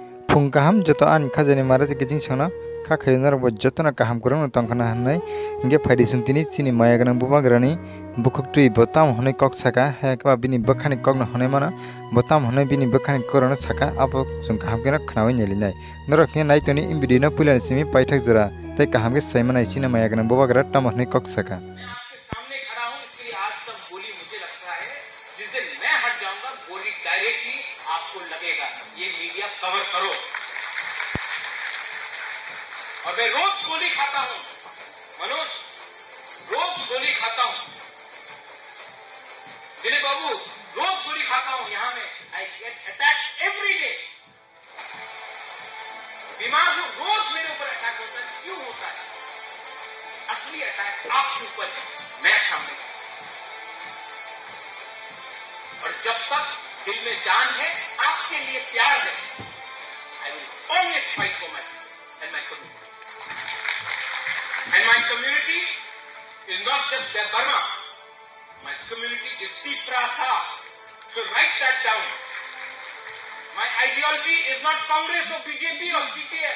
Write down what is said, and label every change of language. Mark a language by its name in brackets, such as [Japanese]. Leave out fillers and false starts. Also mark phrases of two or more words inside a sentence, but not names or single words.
[Kok Borok] फुं kaham joto ani khajani marate kijing sono kha khayunar bo jotona kaham kurang tongkhana hanai hinge phaidi suntini chini mayaganang bubagrani bukhukti botam honai kok saka hakba bini bakhani kokno honai mana botam honai bini bakhani korona saka abo jong kaham kena khnawai nelinai norok he nai toni imbidina pulani simi paithak jara tai kaham ke saimanai chini mayaganang bubagra tam honai kok saka [Hindi] कवर करो। और मैं रोज गोली खाता हूं मनोज, रोज गोली खाता हूं दिलीप बाबू, रोज गोली खाता हूं। यहां में [English] I get attack every day. [Hindi] बीमार हूं, रोज मेरे ऊपर अटैक होता है। क्यों होता है? असली अटैक आपके ऊपर है, मैं सामने। और जब तक दिल में जान है, आपके लिए प्यार है, [English] I will always fight for my people and my community. And my community is not just Burma. My community is Tiprasa. So write that down. My ideology is not Congress or BJP or CPM.